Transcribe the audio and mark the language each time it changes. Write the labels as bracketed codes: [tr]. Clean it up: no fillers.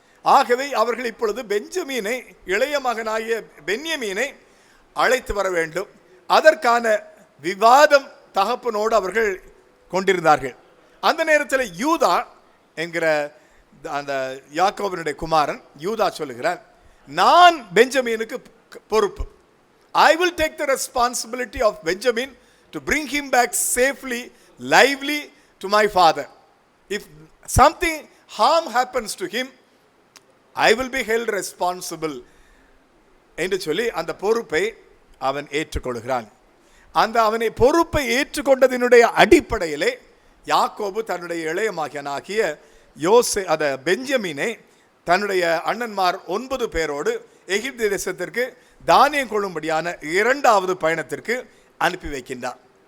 [ta] ஆகவே அவர்கள் இப்பொழுது பெஞ்சமீனை, இளைய மகனாகிய பென்யமீனை அழைத்து வர வேண்டும். அதற்கான விவாதம் தகப்பனோடு அவர்கள் கொண்டிருந்தார்கள். அந்த நேரத்தில் யூதா என்கிற அந்த யாக்கோபினுடைய குமாரன் யூதா சொல்லுகிறார், நான் பெஞ்சமீனுக்கு பொறுப்பு. [en] I will take the responsibility of Benjamin to bring him back safely, lively to my father. If something harm happens to him, I will be held responsible [ta] என்று சொல்லி அந்த பொறுப்பை அவன் ஏற்றுக்கொள்கிறான். அந்த அவனை பொறுப்பை ஏற்றுக்கொண்டதினுடைய அடிப்படையிலே யாக்கோபு தன்னுடைய இளைய மகனாகிய பெஞ்சமீனை தன்னுடைய அண்ணன்மார் 9 பேரோடு எகிப்து தேசத்திற்கு தானியம் கொள்ளும்படியான 2வது பயணத்திற்கு அனுப்பி வைக்கின்றார்.